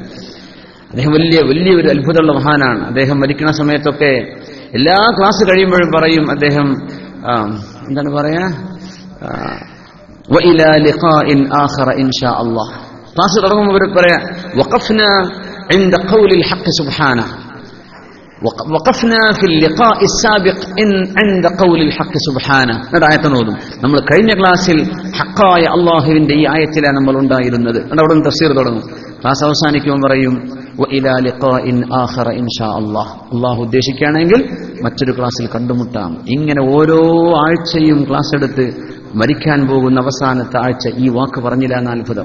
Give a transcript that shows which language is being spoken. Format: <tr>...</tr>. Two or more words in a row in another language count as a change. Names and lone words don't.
<ml>അദ്ദേഹം വലിയൊരു അത്ഭുതമുള്ള മഹാനാണ്. അദ്ദേഹം മരിക്കുന്ന സമയത്തൊക്കെ എല്ലാ ക്ലാസ് കഴിയുമ്പോഴും പറയും അദ്ദേഹം, എന്താണ് പറയാ,</ml> <ar>وإلى لقاء آخر إن شاء الله.</ar> <ml>ക്ലാസ് തുടങ്ങുമ്പോൾ പറയാ,</ml> <ar>വഖഫ്നാ عند قول الحق سبحانه وقفنا في اللقاء السابق عند قول الحق سبحانه.</ar> <ml>ആയത്തോതും നമ്മൾ കഴിഞ്ഞ ക്ലാസ്സിൽ ഹഖായ അല്ലാഹുവിന്റെ ഈ ആയത്തിലാണ് നമ്മൾ ഉണ്ടായിരുന്നത്. അവിടെ തഫ്സീർ തുടങ്ങും. ക്ലാസ് അവസാനിക്കുമ്പോൾ പറയും</ml> <ar>وإلى لقاء آخر إن شاء الله.</ar> <ml>അല്ലാഹു ഉദ്ദേശിക്കുകയാണെങ്കിൽ മറ്റൊരു ക്ലാസ്സിൽ കണ്ടുമുട്ടാം. ഇങ്ങനെ ഓരോ ആഴ്ചയും ക്ലാസ് എടുത്ത് മരിക്കാൻ പോകുന്ന അവസാനത്തെ ആഴ്ച ഈ വാക്ക് പറഞ്ഞില്ല എന്ന അത്ഭുതം.</ml>